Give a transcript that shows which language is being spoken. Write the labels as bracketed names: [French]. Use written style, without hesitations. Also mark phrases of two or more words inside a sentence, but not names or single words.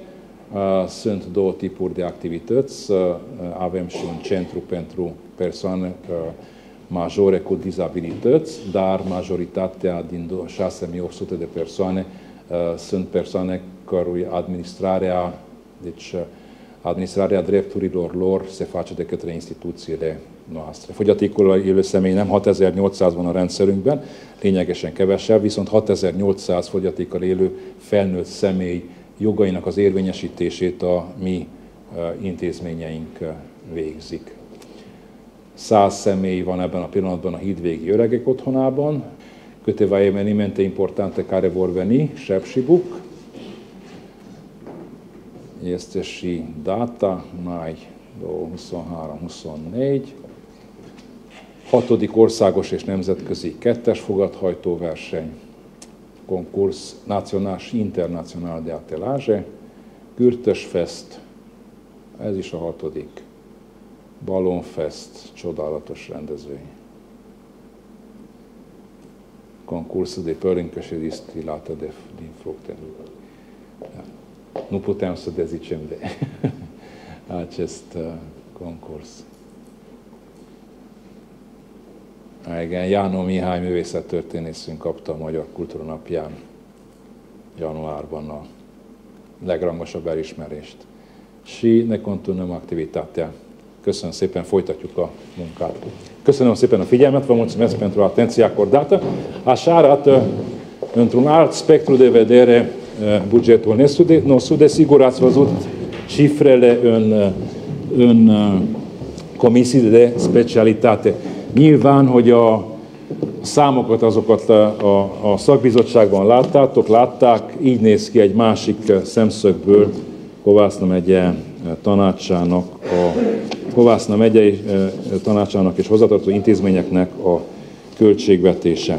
[Romanian] Sunt 2 tipuri de activități. Avem și un centru pentru persoane majore cu dizabilități, dar majoritatea din 6.800 de persoane sunt persoane cărui administrarea, deci administrarea drepturilor lor se face de către instituțiile noastre. [Hungarian] Fogyatékkal élő személy nem 6800 van a rendszerünkben, lényegesen kevesebb, viszont 6800 fogyatékkal élő felnőtt személy jogainak az érvényesítését a mi intézményeink végzik. 100 személy van ebben a pillanatban a Hídvégi Öregek Otthonában. [Romanian] Câteva evenimente importante care vor veni, Sepsibuk. Este și data, mai 23-24. [Hungarian] 6. országos és nemzetközi kettes fogathajtóverseny, [Romanian] konkurs nacional și internațional de atelaje, [Hungarian] Kürtösfest, ez is a 6. Ballonfest, csodálatos rendezvény. [Romanian] Concursul de părâncă și distilată din fructe. Nu putem să dezicem de acest konkurs. [Hungarian] Igen, Jánó Mihály művészettörténészünk kapta a Magyar Kultúra Napján januárban a legrangosabb elismerést. [Romanian] Și ne continuăm activitatea. [Hungarian] Köszönöm szépen, folytatjuk a munkát. Köszönöm szépen a figyelmet, [Romanian] vă mulțumesc pentru atenția acordată. Așa arată într-un alt spectru de vedere bugetul nostru. Desigur, ați văzut cifrele în comisii de specialitate. [Hungarian] Nyilván, hogy a számokat azokat a szakbizottságban látták, így néz ki egy másik szemszögből Kovászna megyei tanácsának és hozzátartozó intézményeknek a költségvetése.